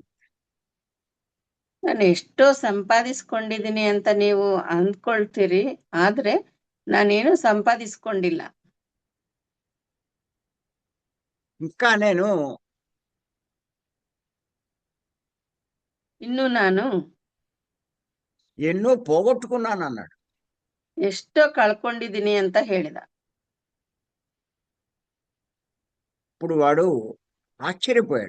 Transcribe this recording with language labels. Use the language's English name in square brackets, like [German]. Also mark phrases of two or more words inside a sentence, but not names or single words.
[Kannada] ನಾನು ಎಷ್ಟೋ ಸಂಪಾದಿಸ್ಕೊಂಡಿದ್ದೀನಿ ಅಂತ ನೀವು ಅಂದ್ಕೊಳ್ತೀರಿ, ಆದ್ರೆ ನಾನೇನು ಸಂಪಾದಿಸ್ಕೊಂಡಿಲ್ಲ. [Telugu] ఇంకా నేను [Kannada] ಇನ್ನು ನಾನು [Telugu] ఎన్నో పోగొట్టుకున్నానన్నాడు. [Kannada] ಎಷ್ಟೋ ಕಳ್ಕೊಂಡಿದ್ದೀನಿ ಅಂತ ಹೇಳಿದ. [Telugu] ఇప్పుడు వాడు ఆశ్చర్యపోయాడు.